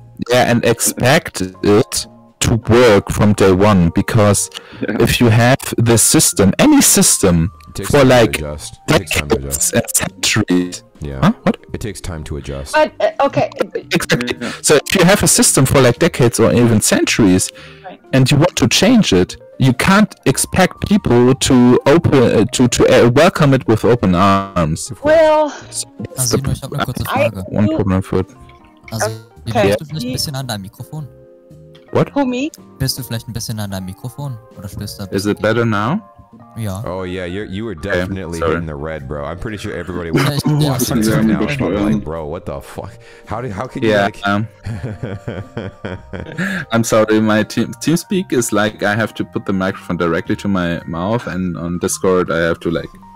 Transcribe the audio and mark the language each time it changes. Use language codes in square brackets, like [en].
[en] Yeah, and expect it to work from day one, because if you have the system, any system, for like decades and centuries. Yeah. Huh? What? It takes time to adjust. But okay. Exactly. So if you have a system for like decades or even centuries, and you want to change it, you can't expect people to welcome it with open arms. Well, [de] Also, ich habe eine kurze Frage. [en] One problem for it. [de] Also, bist du vielleicht ein bisschen an deinem Mikrofon? [en] What? Who, me? [de] Bist du vielleicht ein bisschen an deinem Mikrofon? Oder stößt da? [en] Is it better now? [de] Ja. [en] Oh yeah, you were definitely sorry. in the red, bro. I'm pretty sure everybody was Yeah, watching this right now. Like, bro, what the fuck? How can you like? I'm sorry, my TeamSpeak is like, I have to put the microphone directly to my mouth, and on Discord I have to like.